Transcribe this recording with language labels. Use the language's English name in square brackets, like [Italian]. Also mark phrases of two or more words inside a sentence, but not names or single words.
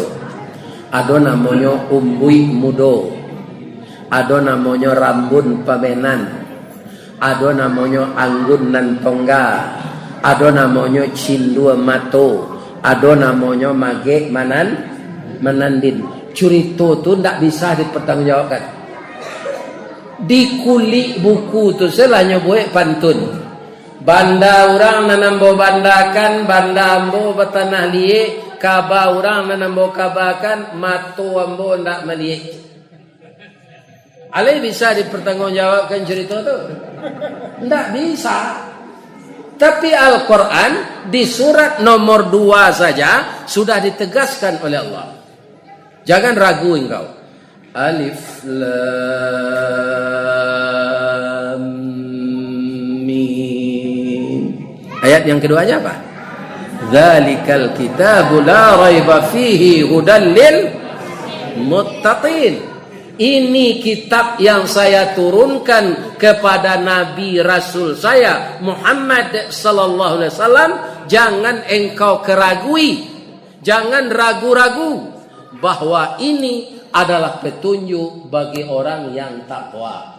[Indonesian] Ada namanya Umbui Mudo, ada namanya Rambun Pamenan, ada namanya Anggun nan Tongga, ada namanya Cindua Mato, ada namanya Mage Manandin. Cerita tu tidak bisa dipertanggungjawabkan. Di kulit buku tu selanya buat pantun. [Minangkabau] Banda orang nanambo bandakan, banda ambo bertanah liek, kaba orang nanambo kabakan, mato ambo ndak meliek. [Indonesian] Ale bisa dipertanggungjawabkan cerita tu? Tidak bisa. Tapi Al-Quran di surat nomor 2 saja sudah ditegaskan oleh Allah. Jangan ragu engkau. [Arabic] الم. [Indonesian] Ayat yang keduanya apa? [Arabic] ذلك الكتاب لا ريب فيه هدى للمتقين. [Indonesian] Ini kitab yang saya turunkan kepada Nabi Rasul saya Muhammad [Arabic] صلى الله عليه وسلم. [Indonesian] Jangan engkau keragui, jangan ragu-ragu bahwa ini adalah petunjuk bagi orang yang takwa.